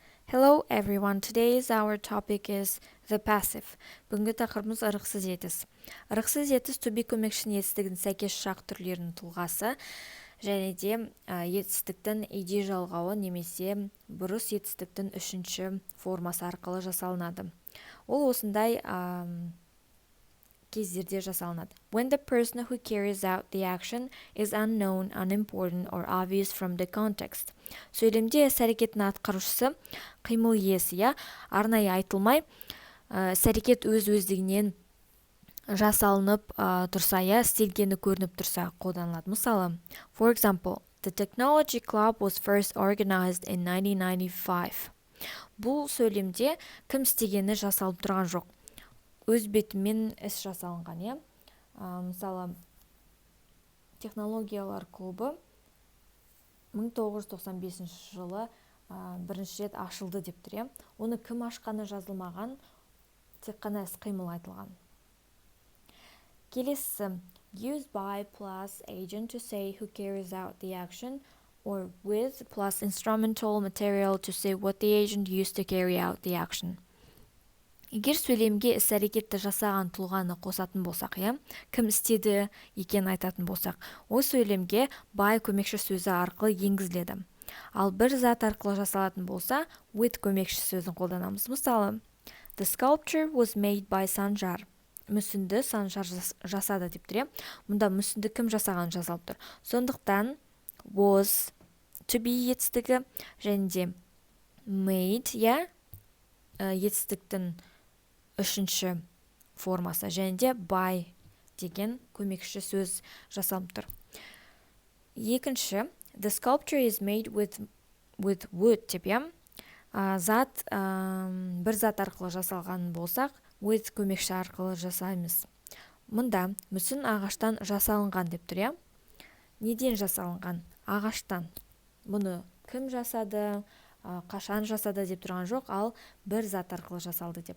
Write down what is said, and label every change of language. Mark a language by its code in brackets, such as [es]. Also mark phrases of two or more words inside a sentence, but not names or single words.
[en] Hello everyone, today's our topic is the passive. [kk] Бүгінгі тақырыбымыз ырықсыз етіс. Ырықсыз етіс [en] to be [kk] көмекшінің етістігінің сәйкес шақ түрлерінің тұлғасы және де етістіктің иди жалғауы немесе бұрыс етістіктің үшінші формасы арқылы жасалынады. Ол осындай кездерде жасалынады. [en] When the person who carries out the action is unknown, unimportant or obvious from the context. [kk] Сөйлемде іс-әрекеттің атқарушысы қимыл иесі, арнайы айтылмай, іс-әрекет өз-өздігінен жасалынып тұрса, істелгені көрініп тұрса қолданылады. Мысалы, [en] for example, the technology club was first organized in 1995. [kk] Бұл сөйлемде кім істегені жасалып тұрған жоқ. Өз бетімен іс жасалынған, Мысалы, технологиялар клубы 1995 жылы бірінші рет ашылды деп тұр, Оны кім ашқаны жазылмаған, тек қана іс-қимыл айтылған. Келесі, [en] use by plus agent to say who carries out the action, or with plus instrumental material to say what the agent used to carry out the action. [kk] Егер сөйлемге іс-әрекетті жасаған тұлғаны қосатын болсақ, кім істеді екен айтатын болсақ, ол сөйлемге by көмекші сөзі арқылы енгізіледі. Ал бір зат арқылы жасалатын болса, with көмекші сөзін қолданамыз. Мысалы, [en] the sculpture was made by Санжар. [kk] Мүсінді Санжар жасады деп тұр. Мұнда мүсінді кім жасаған жазалып тұр. Сондықтан [en] was to be [kk] етістігі және де made, етістіктің үшінші формасы және де by деген көмекші сөз жасалып тұр. Екінші, [en] the sculpture is made with wood [kk] деп, бір зат арқылы жасалған болсақ, with көмекші арқылы жасаймыз. Мұнда мүсін ағаштан жасалынған деп тұр, Неден жасалынған? Ағаштан. Бұны кім жасады, қашан жасады деп тұрған жоқ, ал бір зат арқылы жасалды деп.